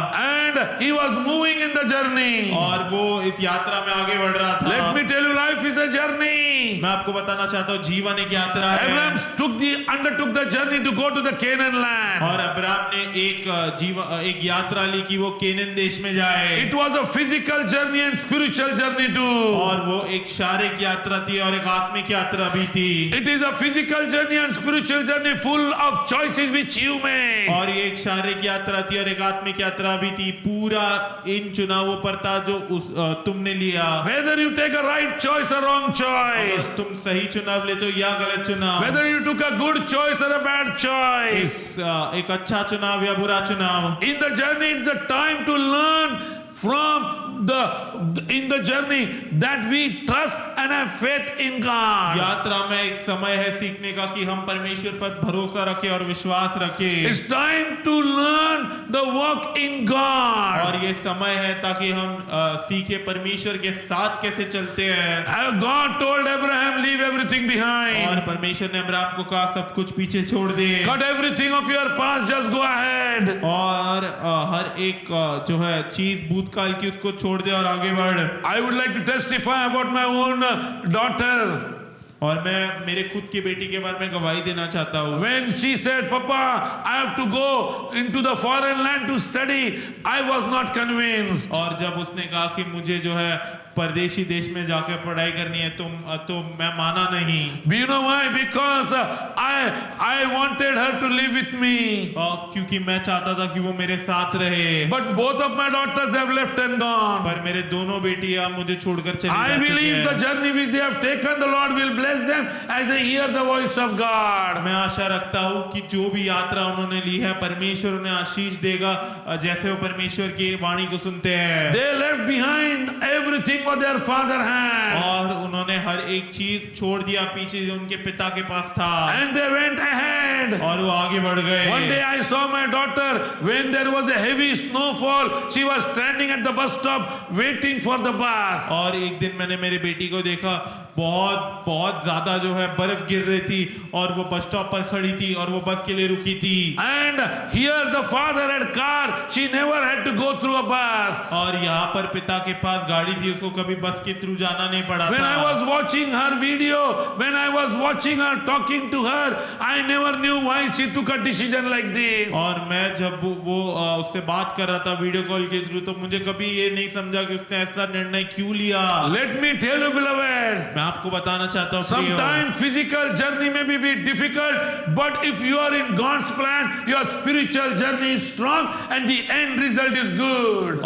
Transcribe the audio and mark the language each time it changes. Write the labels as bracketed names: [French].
[English] And he was moving in the journey. [Hindi] और वो इस यात्रा में आगे बढ़ रहा था [English] Let me tell you, life is a journey. [Hindi] मैं आपको बताना चाहता हूँ जीवन एक यात्रा है [English] Abraham undertook the journey to go to the Canaan land. [Hindi] और अब्राहम ने एक यात्रा ली कि वो केनन देश में जाए [English] It was a physical journey and spiritual journey too. [Hindi] और वो एक शारीरिक यात्रा थी और एक आत्मिक यात्रा भी थी [English] It is a physical journey and spiritual journey full of choices which you make. [Hindi] और ये एक शारीरिक यात्रा थी और एक आत्मिक यात्रा भी थी पूरा इन चुनावों पर था जो तुमने लिया [English] Whether you take a right choice or wrong choice. [Hindi] अगर तुम सही चुनाव लेते हो या गलत चुनाव [English] Whether you took a good choice or a bad choice. [Hindi] एक अच्छा चुनाव या बुरा चुनाव [English] In the journey, it's the time to learn from in the journey that we trust and have faith in God. [Hindi] यात्रा में एक समय है सीखने का कि हम परमेश्वर पर भरोसा रखें और विश्वास रखें [English] It's time to learn the walk in God. [Hindi] और ये समय है ताकि हम सीखे परमेश्वर के साथ कैसे चलते हैं [English] God told Abraham, leave everything [Hindi] और [English] behind. [Hindi] परमेश्वर ने अब्राहम को कहा सब कुछ पीछे छोड़ दे [English] Cut everything of your past, just go ahead. [Hindi] और हर एक जो है चीज भूतकाल की उसको छोड़ दे और आगे बढ़ [English] I would like to testify about my own daughter. [Hindi] और मैं मेरे खुद की बेटी के बारे में गवाही देना चाहता हूँ [English] When she said, Papa, I have to go into the foreign land to study, I was not convinced. [Hindi] और जब उसने कहा कि मुझे जो है परदेशी देश में जाकर पढ़ाई करनी है तो मैं माना नहीं [English] Do you know why? Because I wanted her to live with me. [Hindi] क्योंकि मैं चाहता था कि वो मेरे साथ रहे [English] But both of my daughters have left and gone. [Hindi] पर मेरे दोनों बेटियां मुझे छोड़कर चली [English] I [Hindi] जा चुकी [English] believe the [Hindi] हैं [English] journey which they have taken, the Lord will bless them as they hear the voice of God. [Hindi] मैं आशा रखता हूँ कि जो भी यात्रा उन्होंने ली है परमेश्वर उन्हें आशीष देगा जैसे वो परमेश्वर की वाणी को सुनते हैं [English] They left behind everything what their father had. [Hindi] और उन्होंने हर एक चीज छोड़ दिया पीछे जो उनके पिता के पास था [English] And they went ahead. [Hindi] और वो आगे बढ़ [English] One day [Hindi] गए [English] I saw my daughter when there was a heavy snowfall. She was standing at the bus stop waiting for the bus. [Hindi] और एक दिन मैंने मेरी बेटी को देखा बहुत बहुत ज्यादा जो है बर्फ गिर रही थी और वो बस स्टॉप पर खड़ी थी और वो बस के लिए रुकी थी [English] And here the father had car. She never had to go through a bus. [Hindi] और यहाँ पर पिता के पास गाड़ी थी उसको कभी बस के थ्रू जाना नहीं पड़ा [English] When I [Hindi] था [English] was watching her video, when I was watching her, talking to her, I never knew why she took a decision like this. [Hindi] और मैं जब वो उससे बात कर रहा था वीडियो कॉल के थ्रू तो मुझे कभी ये नहीं समझा कि उसने ऐसा निर्णय क्यों लिया [English] Let me tell you, beloved, [Hindi] मैं आपको बताना चाहता हूँ प्रियो, [English] sometimes physical journey may be difficult, but if you are in God's plan, your spiritual journey is strong and the end result is good.